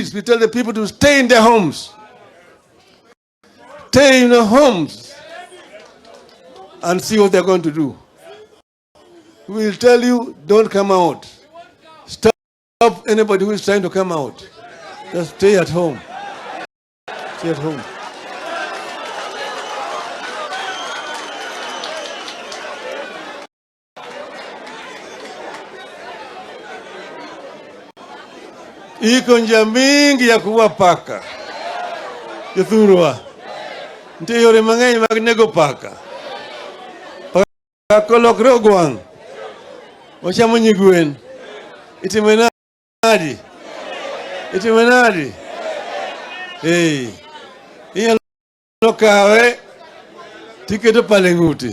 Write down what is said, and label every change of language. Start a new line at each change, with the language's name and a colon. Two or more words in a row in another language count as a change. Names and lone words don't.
English: We tell the people to stay in their homes. Stay in their homes and see what they're going to do. We will tell you, don't come out. Stop anybody who is trying to come out. Just stay at home. Stay at home.
Swahili: Iko njia mingi ya kuwa paka. Yuthurwa.
Luo (Kenya and Tanzania): Nte yore mang'eny mag nego paka. Paka lokre ogwang'. Ochamo nyigwen. Itime nadi? Itime nadi? Hey. Inyalo kawe tiketo pale ng'ute.